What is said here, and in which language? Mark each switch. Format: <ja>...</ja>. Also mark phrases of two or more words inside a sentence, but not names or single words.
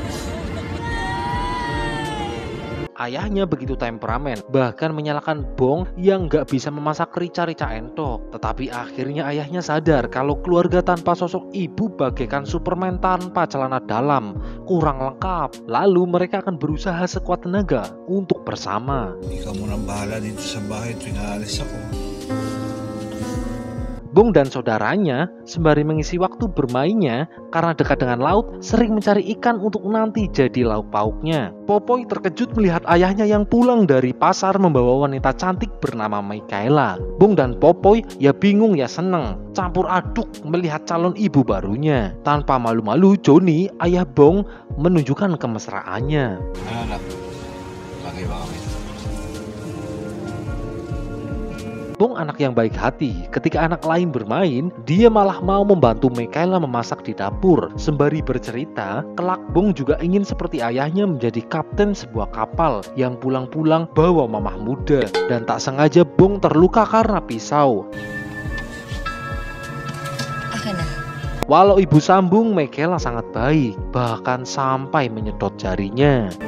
<id>Ayahnya begitu temperamen, bahkan menyalahkan Bong yang gak bisa memasak rica-rica entok. Tetapi akhirnya ayahnya sadar kalau keluarga tanpa sosok ibu bagaikan Superman tanpa celana dalam, kurang lengkap. Lalu mereka akan berusaha sekuat tenaga untuk bersama.</id> <tl>Ikaw munang bahala dito sa bahay tuwing aalis ako.</tl> <id>Bong dan saudaranya sembari mengisi waktu bermainnya karena dekat dengan laut sering mencari ikan untuk nanti jadi lauk pauknya. Popoy terkejut melihat ayahnya yang pulang dari pasar membawa wanita cantik bernama Michaela. Bong dan Popoy ya bingung ya seneng, campur aduk melihat calon ibu barunya. Tanpa malu-malu Johnny, ayah Bong, menunjukkan kemesraannya.</id> <tl>Anak, bagay ba kami?</tl> <id>Bong anak yang baik hati, ketika anak lain bermain, dia malah mau membantu Michaela memasak di dapur. Sembari bercerita, kelak Bong juga ingin seperti ayahnya menjadi kapten sebuah kapal yang pulang-pulang bawa mamah muda. Dan tak sengaja Bong terluka karena pisau. Walau ibu sambung, Michaela sangat baik, bahkan sampai menyedot jarinya.</id>